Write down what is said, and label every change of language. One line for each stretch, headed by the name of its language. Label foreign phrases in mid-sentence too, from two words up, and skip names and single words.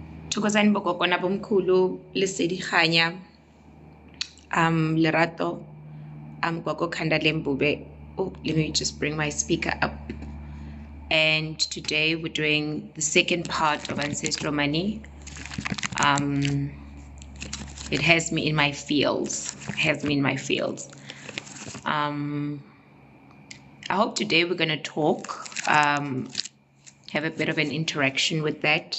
Zulu: Thokozani bokokona bomkhulu lesedi khanya lerato kwako khanda lembube.
English: Oh, let me just bring my speaker up. And today we're doing the second part of Ancestral Money. It has me in my fields. I hope today we're going to talk, have a bit of an interaction with that.